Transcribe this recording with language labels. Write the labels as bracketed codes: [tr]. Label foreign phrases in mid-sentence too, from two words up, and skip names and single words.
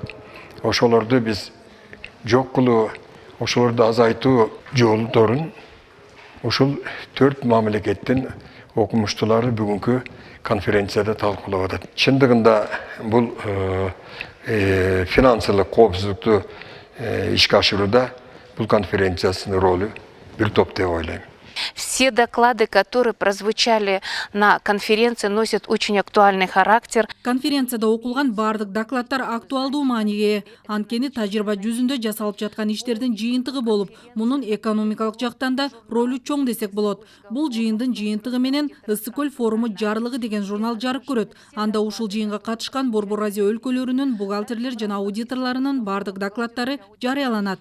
[ky] Ошолорду биз жок кылуу, ошолорду азайтуу жолдорун ушул 4 мамлекеттин окумуштуулары бүгүнкү конференцияда талкуулап атат. Чындыгында бул финансылык коопсуздукту ишке ашырууда бул конференциясынын ролу бир топ деп ойлойм. [ru] Все доклады, которые прозвучали на конференции, носят очень актуальный характер. [ky] Конференцияда окулган бардык докладдар актуалдуу мааниге, анткени тажрыйба жүзүндө жасалып жаткан иштердин жыйынтыгы болуп, мунун экономикалык жактан да ролу чоң десек болот. Бул жыйындын жыйынтыгы менен Ысык көл форуму жарлыгы деген журнал жарык көрөт. Анда ушул жыйынга катышкан Борбор Азия өлкөлөрүнүн бухгалтерлер жана аудиторлорунун бардык докладдары жарыяланат.